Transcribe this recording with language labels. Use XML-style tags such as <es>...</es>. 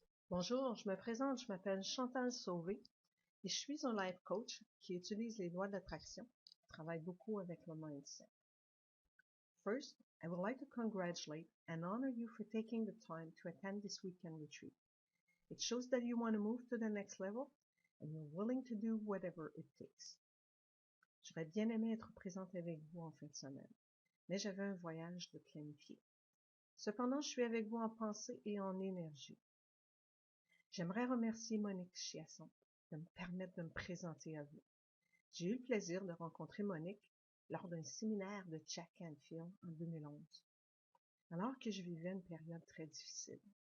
<fr>Bonjour, je me présente, je m'appelle Chantal Sauvé et je suis un life coach qui utilise les lois d'attraction. Je travaille beaucoup avec le mindset.</fr> <en>First, I would like to congratulate and honor you for taking the time to attend this weekend retreat. It shows that you want to move to the next level and you're willing to do whatever it takes.</en> <fr>J'aurais bien aimé être présente avec vous en fin de semaine, mais j'avais un voyage de planifier. Cependant, je suis avec vous en pensée et en énergie. J'aimerais remercier Monique Chiasson de me permettre de me présenter à vous. J'ai eu le plaisir de rencontrer Monique lors d'un séminaire de Jack Canfield en 2011, alors que je vivais une période très difficile.</fr>